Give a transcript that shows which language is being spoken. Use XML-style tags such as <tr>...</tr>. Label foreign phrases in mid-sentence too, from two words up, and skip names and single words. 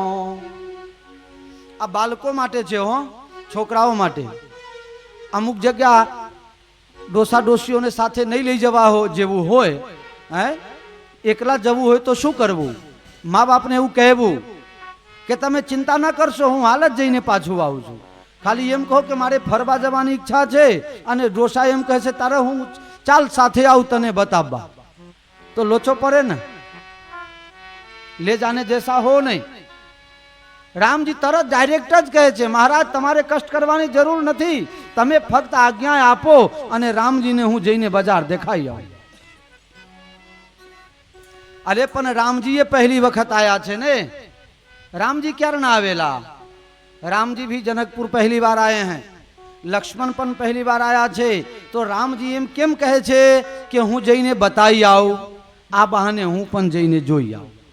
<gu>આ બાળકો માટે છે હો, છોકરાઓ માટે। અમુક જગ્યા ડોસા ડોસીઓને સાથે નહીં લઈ જવા જેવું હોય, હે એકલા જવું હોય તો શું કરવું? મા બાપને એવું કહેવું કે તમે ચિંતા ન કરશો, હું હાલ જ જઈને પાછું આવું છું। ખાલી એમ કહો કે મારે ફરવા જવાની ઇચ્છા છે, અને ડોસા એમ કહે છે તારે હું ચાલ સાથે આવું તને બતાવવા, તો લોચો પડે ને,</gu> <hi>ले जाने जैसा हो नहीं।</hi> <gu>રામ જી તરત ડાયરેક્ટ જ કહે છે, મહારાજ તમારે કષ્ટ કરવાની જરૂર નહીં, તમે ફક્ત આજ્ઞા આપો અને રામજી ને હું જઈને બજાર દેખાડી આવું। અરે પણ રામજી એ પહેલી વખત આયા છે ને, રામજી ક્યારે ના આવેલા?</gu> <hi>राम जी भी जनकपुर पहली बार आए हैं,</hi> <gu>લક્ષ્મણ પણ પહેલી બાર આયા છે, તો રામ જી એમ કેમ કહે છે કે હું જઈને બતાઈ આવું, આ બહાને હું પણ જઈને જોઈ આવું।</gu>